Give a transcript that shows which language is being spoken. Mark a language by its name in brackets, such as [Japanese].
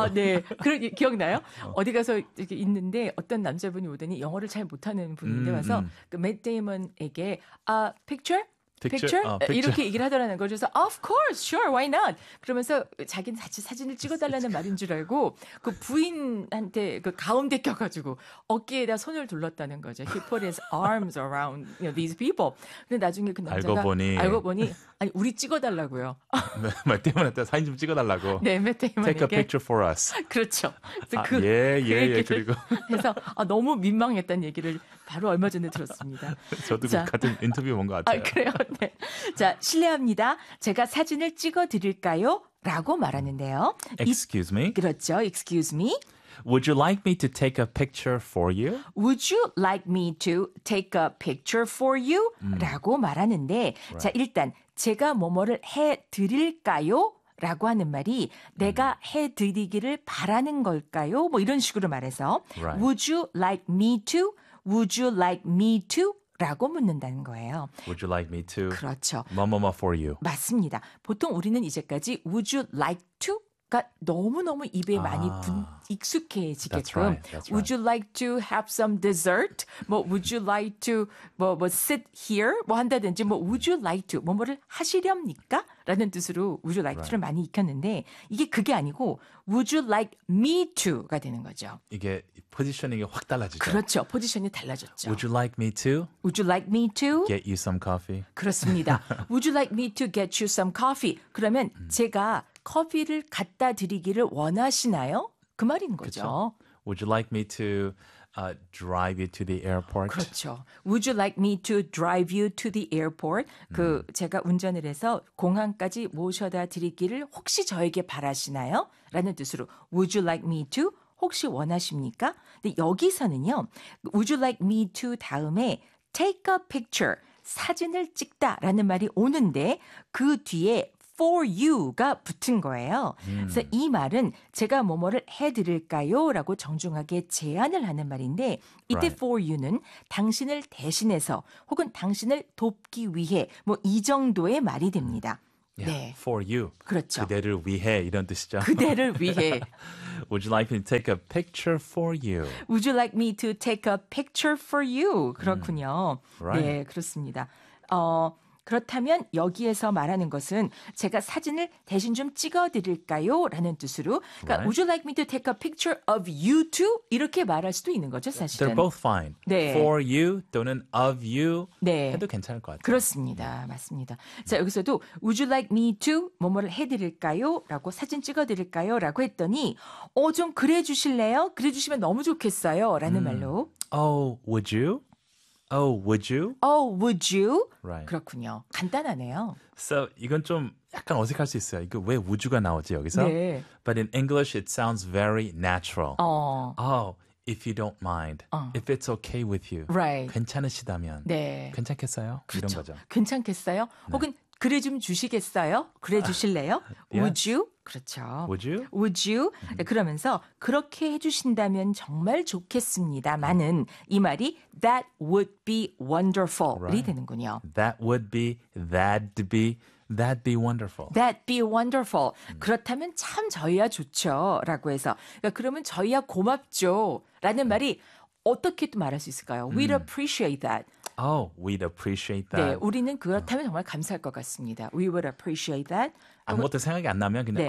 [Korean] 아, 네. 그런 기억나요? 어디 가서 이렇게 있는데 어떤 남자분이 오더니 영어를 잘 못하는 분인데 와서 그 Matt Damon에게 아, picture? [English] Picture? Picture? [Korean] 이렇게 얘기를 하더라는 걸 그래서 [English] Of course, sure, why not? [Korean] 그러면서 자기는 같이 사진을 찍어달라는 말인 줄 알고 그 부인한테 그 가운데 껴가지고 어깨에다 손을 둘렀다는 거죠. [English] He put his arms around you know, these people. [Korean] 근데 나중에 그 남자가 알고 보니 아니 우리 찍어달라고요. 맷 데이먼한테 사진 좀 찍어달라고. 네, 맷 데이먼에게. [English] Take a picture for us. [Korean] 그렇죠. 그 그리고 해서 아, 너무 민망했다는 얘기를 바로 얼마 전에 들었습니다. 저도 자, 같은 인터뷰 본 것 같아요. 아, 그래요? 네. 자, 실례합니다. 제가 사진을 찍어드릴까요? 라고 말하는데요. [English] Excuse me. [Korean] 그렇죠. [English] Excuse me. Would you like me to take a picture for you? Would you like me to take a picture for you? [Korean] 라고 말하는데 right. 자, 일단 제가 뭐뭐를 해드릴까요? 라고 하는 말이 내가 해드리기를 바라는 걸까요? 뭐 이런 식으로 말해서 [English] right. Would you like me to? Would you like me to? [Korean] 라고 묻는다는 거예요. [English] Would you like me to? [Korean] 그렇죠. 뭐뭐뭐 [English] for you. [Korean] 맞습니다. 보통 우리는 이제까지 [English] Would you like to? [Korean] 가 너무너무 입에 많이 익숙해지게끔 [English] That's right. That's right. Would you like to have some dessert? [Korean] 뭐 [English] Would you like to 뭐 sit here? [Korean] 뭐 한다든지 뭐 [English] Would you like to [Korean] 뭐뭐를 하시렵니까? 라는 뜻으로 [English] Would you like right. to [Korean] 를 많이 익혔는데 이게 그게 아니고 [English] Would you like me to [Korean] 가 되는 거죠. 이게 포지셔닝이 확 달라지죠. 그렇죠. 포지션이 달라졌죠. [English] Would you like me to? Would you like me to? Get you some coffee? [Korean] 그렇습니다. [English] Would you like me to get you some coffee? [Korean] 그러면 제가 커피를 갖다 드리기를 원하시나요? 그 말인 거죠. 그쵸? [English] Would you like me to drive you to the airport? [Korean] 그렇죠. [English] Would you like me to drive you to the airport? [Korean] 그 제가 운전을 해서 공항까지 모셔다 드리기를 혹시 저에게 바라시나요? 라는 뜻으로 [English] Would you like me to? [Korean] 혹시 원하십니까? 근데 여기서는요. [English] Would you like me to [Korean] 다음에 [English] take a picture, [Korean] 사진을 찍다라는 말이 오는데 그 뒤에 [English] For you [Korean] 가 붙은 거예요. 그래서 이 말은 제가 뭐뭐를 해드릴까요? 라고 정중하게 제안을 하는 말인데 이때 right. [English] for you [Korean] 는 당신을 대신해서 혹은 당신을 돕기 위해 뭐 이 정도의 말이 됩니다. [English] Yeah. [Korean] 네. [English] For you. [Korean] 그렇죠. 그대를 위해 이런 뜻이죠. 그대를 위해. [English] Would you like me to take a picture for you? Would you like me to take a picture for you? [Korean] 그렇군요. [English] Right. [Korean] 네, 그렇습니다. 그렇다면 여기에서 말하는 것은 제가 사진을 대신 좀 찍어드릴까요? 라는 뜻으로 그러니까 [English] right. Would you like me to take a picture of you too? [Korean] 이렇게 말할 수도 있는 거죠, 사실은. [English] They're both fine. [Korean] 네. [English] For you [Korean] 또는 [English] of you [Korean] 네. 해도 괜찮을 것 같아요. 그렇습니다. 맞습니다. 자, 여기서도 [English] Would you like me to [Korean] 뭐뭐를 해드릴까요? 라고 사진 찍어드릴까요? 라고 했더니 좀 그래 주실래요? 그래 주시면 너무 좋겠어요. 라는 말로 [English] Oh, would you? Oh, would you? Oh, would you? Right. [Korean] 그렇군요. 간단하네요. So, 이건 좀 약간 어색할 수 있어요. 이거 왜 would가 나오지 여기서? 네. [English] But in English, it sounds very natural. Oh, if you don't mind. If it's okay with you. Right. [Korean] 괜찮으시다면. 네. 괜찮겠어요? 그렇죠. 이런 거죠. 괜찮겠어요? 네. 혹은 그래 좀 주시겠어요? 그래 주실래요? [English] Yeah. Would you? [Korean] 그렇죠. [English] Would you? Would you? Mm-hmm. [Korean] 그러면서 그렇게 해주신다면 정말 좋겠습니다만은 이 말이 [English] that would be wonderful [Korean] 이 [English] right. [Korean] 되는군요. [English] That would be, that'd be, that'd be wonderful. That'd be wonderful. Mm-hmm. [Korean] 그렇다면 참 저희야 좋죠. 라고 해서 그러니까 그러면 저희야 고맙죠. 라는 mm-hmm. 말이 어떻게 또 말할 수 있을까요? [English] We'd appreciate that. Oh, we'd appreciate that. [Korean] 네, 우리는 그렇다면 정말 감사할 것 같습니다. [English] We would appreciate that. [Korean] 아무것도 생각이 안 나면 그냥 네.